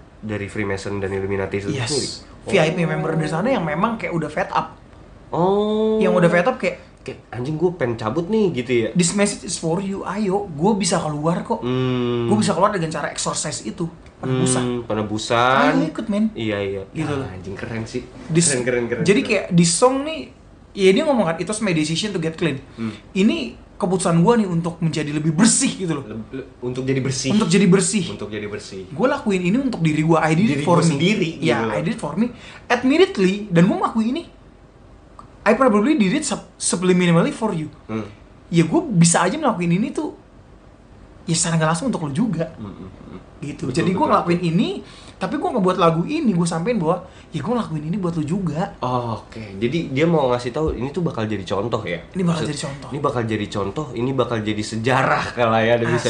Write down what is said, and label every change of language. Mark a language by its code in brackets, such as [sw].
[id] dari Freemason dan Illuminati itu sendiri. VIP member di sana yang memang kayak udah [en] fed up. [id] Yang udah [en] fed up [id] kayak anjing gue pengen cabut nih gitu ya. [en] This message is for you, [id] ayo, gue bisa keluar kok. Gue bisa keluar dengan cara exercise itu, penebusan. Ayo ikut, men. Iya. Gitu loh. Anjing keren sih. Keren. Jadi kayak di song nih, ya dia ngomong kan, [en] it was my decision to get clean. [id] Ini keputusan gue nih untuk menjadi lebih bersih gitu loh. Untuk jadi bersih. Gue lakuin ini untuk diri gue. [en] I did it for me. [id] Sendiri. Ya, [en] I did it for me. Admittedly, [id] dan gue ngelakuin ini, [en] I probably did it subliminally for you. [id] Ya gue bisa aja ngelakuin ini tuh, ya secara nggak langsung untuk lo juga. gitu. Betul, Jadi gue betul, ngelakuin ini, tapi gue ngebuat lagu ini, gue sampein bahwa ya gue ngelakuin ini buat lu juga. Oh, oke. Jadi dia mau ngasih tahu ini tuh bakal jadi contoh ya. Ini bakal jadi contoh. Ini bakal jadi contoh, ini bakal jadi sejarah kalau ya ada bisa